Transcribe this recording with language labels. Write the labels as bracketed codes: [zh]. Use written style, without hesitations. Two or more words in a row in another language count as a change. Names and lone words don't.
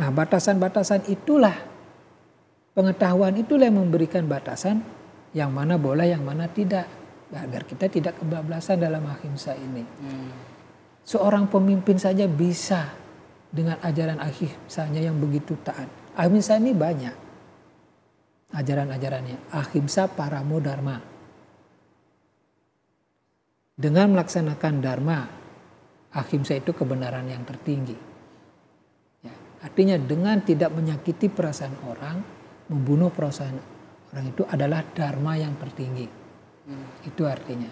[id] Nah, batasan-batasan itulah, pengetahuan itulah yang memberikan batasan yang mana boleh, yang mana tidak. Agar kita tidak kebablasan dalam ahimsa ini. Seorang pemimpin saja bisa dengan ajaran ahimsanya yang begitu taat. Ahimsa ini banyak ajaran-ajarannya. [sa] अहिंसा परमो धर्मः. [id] Dengan melaksanakan dharma, ahimsa itu kebenaran yang tertinggi. Ya, artinya dengan tidak menyakiti perasaan orang, membunuh perasaan orang itu adalah dharma yang tertinggi. Itu artinya.